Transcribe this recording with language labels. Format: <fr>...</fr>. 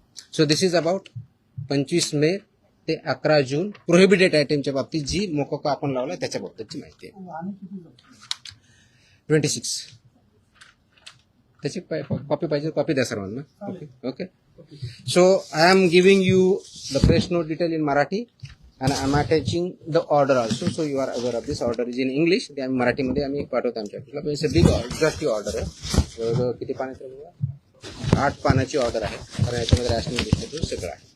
<en>So this is about</en> <mr>25 मे ते 11 जून prohibited आयटमच्या बाबतीत जी मोकोका आपण लावला त्याच्या बाबतीतची माहिती आहे. 26. त्याची कॉपी पाहिजे कॉपी द्या सर्वांना.</mr> <en>Okay. So I am giving you the press note detail in Marathi. and I'm attaching the order also, so you are aware of this. Order is in English.</en> <mr>ते आम्ही मराठीमध्ये आम्ही पाठवतो आमच्या ऑफिसला. पण</mr> <en>it's big order</en> <mr>ऑर्डर आहे. जवळजवळ किती पानाची आहे? 8 पानाची ऑर्डर आहे. कारण याच्यामध्ये रॅशनिंग डिस्ट्रीब्यूट सगळं आहे.</mr>